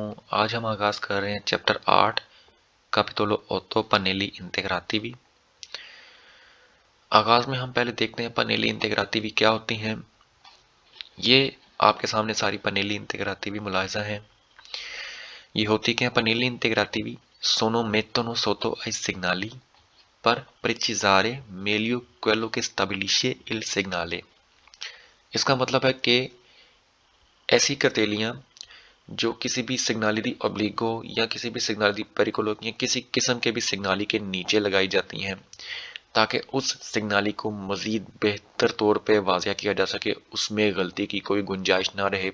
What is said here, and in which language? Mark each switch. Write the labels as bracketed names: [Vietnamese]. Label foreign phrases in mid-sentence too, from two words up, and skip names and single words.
[Urdu] آج ہم آغاز کر رہے ہیں چیپٹر 8 [Italian] capitolo 8 pannelli integrativi. [Urdu] آغاز میں ہم پہلے دیکھتے ہیں [Italian] pannelli integrativi [Urdu] کیا ہوتی ہیں. یہ آپ کے سامنے ساری [Italian] pannelli integrativi [Urdu] ملاحظہ ہے. یہ ہوتی کیا ہے? [Italian] pannelli integrativi sono mettono sotto ai segnali per precisare meglio quello che stabilisce il segnale। [Urdu] اس کا مطلب ہے کہ ایسی کتیلیاں جو کسی بھی [Italian] segnali obbligo [Urdu] یا کسی بھی [Italian] segnali pericolo [Urdu] یا کسی قسم کے بھی سگنالی کے نیچے لگائی جاتی ہیں تاکہ اس سگنالی کو مزید بہتر طور پہ واضح کیا جا سکے، اس میں غلطی کی کوئی گنجائش نہ رہے.